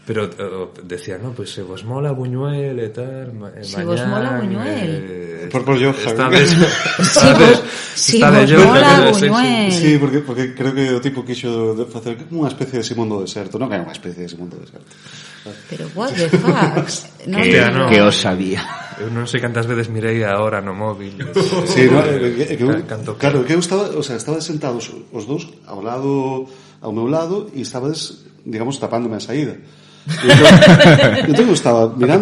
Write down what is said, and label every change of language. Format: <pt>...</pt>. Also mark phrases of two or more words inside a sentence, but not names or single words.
<gl>Pero decía, no, pues se vos mola Buñuel e tal, se vos mola Buñuel. Por Johan. Si vos mola Buñuel. Sí, porque creo que o tipo quixo facer como unha especie de Simón do Deserto, non é unha especie de Simón do Deserto.</gl> <en>Pero what the fuck?</en> <gl>Que os sabía. Eu non sei cantas veces mirei a hora no móvil. Sí, no, claro, que eu estaba sentados os dous ao meu lado e estabas, digamos, tapándome a saída. Eu estaba mirando.</gl>